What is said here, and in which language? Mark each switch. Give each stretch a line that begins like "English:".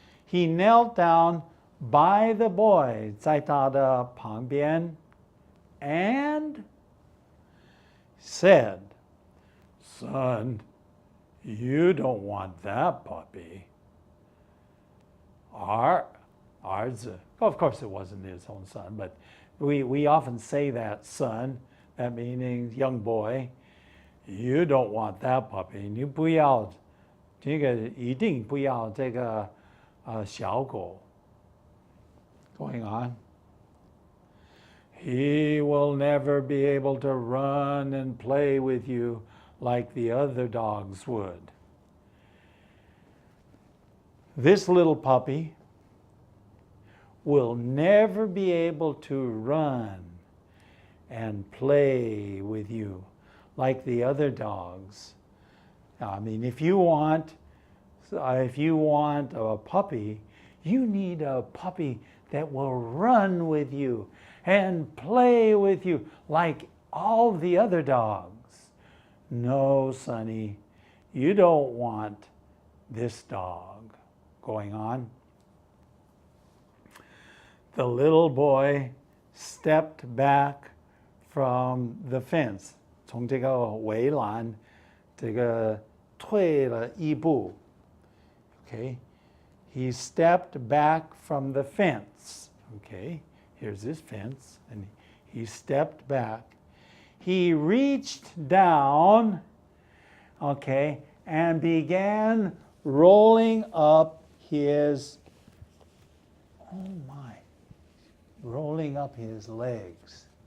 English: He knelt down by the boy,
Chinese: 在他的旁边,
English: and said, son, you don't want that puppy. 儿子, of course it wasn't his own son, but we often say that son, that meaning young boy, you don't want that puppy.
Chinese: 你不要这个一定不要这个小狗.
English: Going on. He will never be able to run and play with you like the other dogs would. This little puppy will never be able to run and play with you like the other dogs. I mean, if you want a puppy, you need a puppy that will run with you and play with you like all the other dogs. No, Sonny, you don't want this dog. going on. The little boy stepped back from the fence.
Chinese: 从这个围栏这个退了一步.
English: Okay? He stepped back from the fence. Okay? Here's his fence, and he stepped back. He reached down, okay, and began rolling up his, rolling up his legs.